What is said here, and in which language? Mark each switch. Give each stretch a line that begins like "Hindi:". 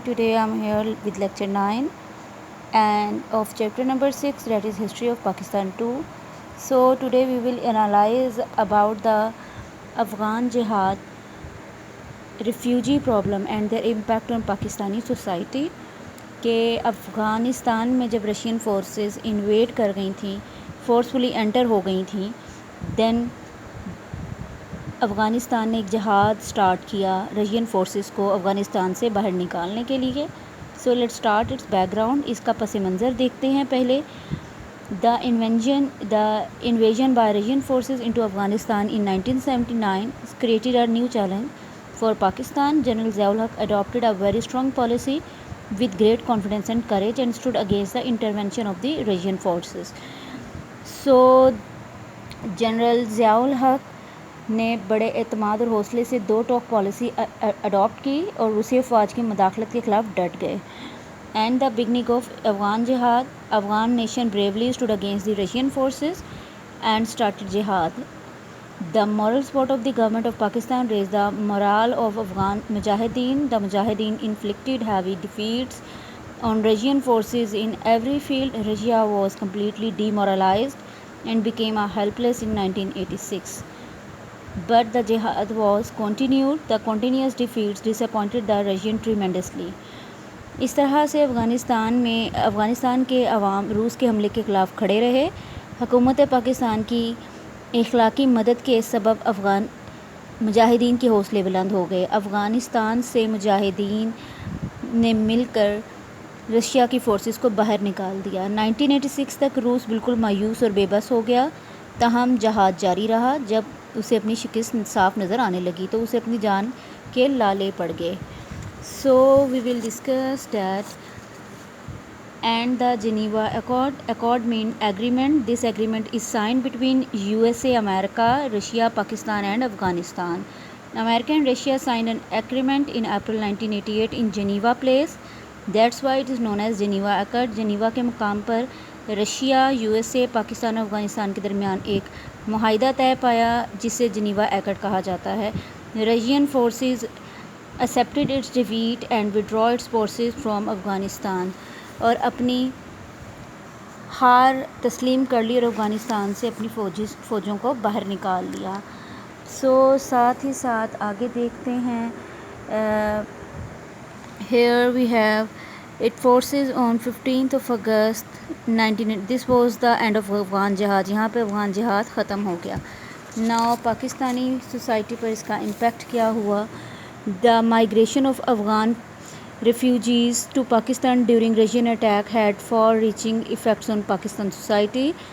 English: Today I am here with lecture 9 and of chapter number 6, that is history of Pakistan 2. So today we will analyze about the Afghan jihad, refugee problem and their impact on Pakistani society.
Urdu: کہ افغانستان میں جب Russian forces invade کر گئی تھیں، forcefully inter ہو گئی تھیں، دین افغانستان نے ایک جہاد سٹارٹ کیا رشین فورسز کو افغانستان سے باہر نکالنے کے لیے.
English: So let start its background.
Urdu: اس کا پس منظر دیکھتے ہیں.
English: پہلے the invasion by Russian forces into Afghanistan in 1979 created a new challenge for Pakistan. General Zia ul-Haq adopted a very strong policy with great confidence and courage and stood against the intervention of the Russian forces.
Urdu: So general Zia الحق نے بڑے اعتماد اور حوصلے سے دو ٹوک policy adopt کی اور روسی افواج کی مداخلت کے خلاف ڈٹ گئے.
English: And the beginning of Afghan jihad. Afghan nation bravely stood against the Russian forces and started jihad. The moral support of the government of Pakistan raised the morale of Afghan mujahideen. The mujahideen inflicted heavy defeats on Russian forces in every field. Russia was completely demoralized and became a helpless in 1986. But the jihad was continued. The continuous defeats disappointed the Russian tremendously.
Urdu: اس طرح سے افغانستان کے عوام روس کے حملے کے خلاف کھڑے رہے. حکومت پاکستان کی اخلاقی مدد کے سبب افغان مجاہدین کے حوصلے بلند ہو گئے. افغانستان سے مجاہدین نے مل کر رشیا کی فورسز کو باہر نکال دیا. 1986 تک روس بالکل مایوس اور بے بس ہو گیا. تاہم جہاد جاری رہا. جب اسے اپنی شکست صاف نظر آنے لگی تو اسے اپنی جان کے لالے پڑ گئے.
English: So we will discuss that. And the Geneva Accord. Accord means agreement. This agreement is signed between USA, America, Russia, Pakistan and Afghanistan. America and Russia signed an agreement in April 1988 in Geneva place. That's why it is known as Geneva Accord.
Urdu: Geneva کے مقام پر Russia, USA، Pakistan اور افغانستان کے درمیان ایک معاہدہ طے پایا جسے جنیوا ایکٹ کہا جاتا ہے.
English: Russian forces accepted its defeat and withdraw its forces from Afghanistan.
Urdu: اور اپنی ہار تسلیم کر لی اور افغانستان سے اپنی فوجوں کو باہر نکال لیا. سو ساتھ ہی ساتھ آگے دیکھتے ہیں.
English: Here we have it forces on 15th of August 19. This was the end of Afghan jihad.
Urdu: یہاں پہ افغان جہاد ختم ہو گیا. Now پاکستانی سوسائٹی پر اس کا امپیکٹ کیا ہوا.
English: The migration of Afghan refugees to Pakistan during Russian attack had far-reaching effects on Pakistan society.